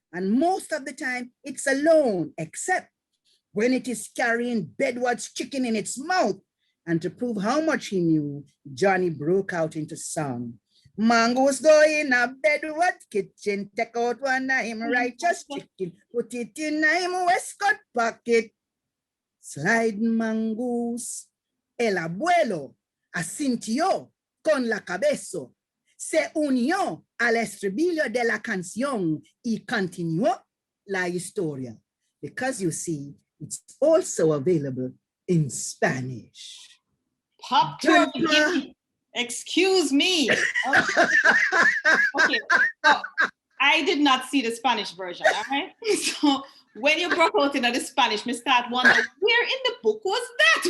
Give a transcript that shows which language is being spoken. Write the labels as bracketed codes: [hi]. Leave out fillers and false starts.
[en] And most of the time, it's alone, except when it is carrying Bedward's chicken in its mouth. And to prove how much he knew, Johnny broke out into song. Mangoes go in a Bedward kitchen, take out one of him righteous chicken, put it in him waistcoat pocket. Slide mangoes. [es] El abuelo asintió con la cabeza. Se unió al estribillo de la canción y continuó la historia. [en] Because you see, it's also available in Spanish. Pop excuse me. Okay. So I did not see the Spanish version, all right? So when you broke out into the Spanish, me start wondering, where in the book was that?